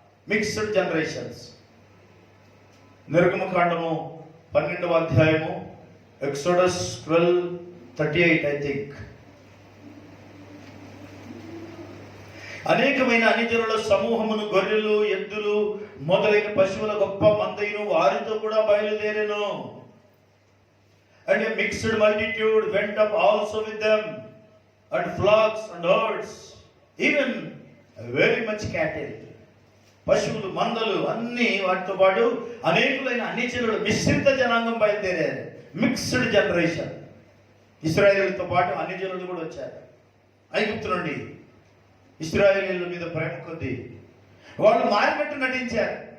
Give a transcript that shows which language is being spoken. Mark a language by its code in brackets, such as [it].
[en] Mixed generations. [te] నిర్గమకాండము 12వ అధ్యాయము, [en] Exodus 12:38 I think. [te] అనేకమైన అన్యజనుల సమూహమును, గొర్రెలు, ఎద్దులు మొదలైన పశువుల గొప్ప మందయును వారితో కూడా బయలుదేరెను. [en] And a mixed multitude went up also with them, and flocks and herds, even very much cattle. [te] పశువులు, మందలు అన్ని వాటితో పాటు అనేకులైన అన్యజనులు, మిశ్రిత జనాంగం బయలుదేరారు. [en] Mixed generation. [te] ఇశ్రాయేలుతో పాటు అన్యజనులు కూడా వచ్చారు. ఐగుప్తు నుండి ఇశ్రాయేలీయుల మీద ప్రేమ కొద్దీ వాళ్ళు మారినట్టు నటించారు.